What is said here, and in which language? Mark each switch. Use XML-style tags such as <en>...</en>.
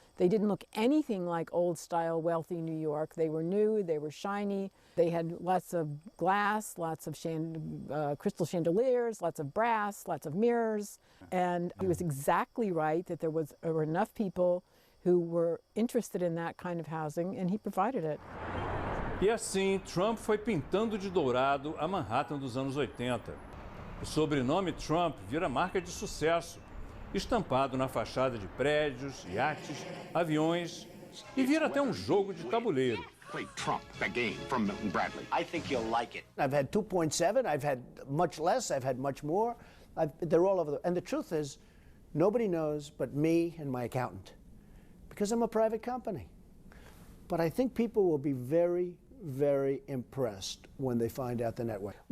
<en>They didn't look anything like old-style, wealthy New York. They were new, they were shiny, they had lots of glass, lots of crystal chandeliers, lots of brass, lots of mirrors. And he was exactly right that there were enough people who were interested in that kind of housing, and he provided it.</en> <pt>E assim, Trump foi pintando de dourado a Manhattan dos anos 80. O sobrenome Trump vira marca de sucesso, estampado na fachada de prédios, iates, aviões, e vira até um jogo de tabuleiro.</pt> <en>Play Trump, that game from Milton Bradley. I think you'll like it. I've had 2.7, I've had much less, I've had much more. They're all over and the truth is, nobody knows but me and my accountant, because I'm a private company. But I think people will be very, very impressed when they find out the net worth.</en>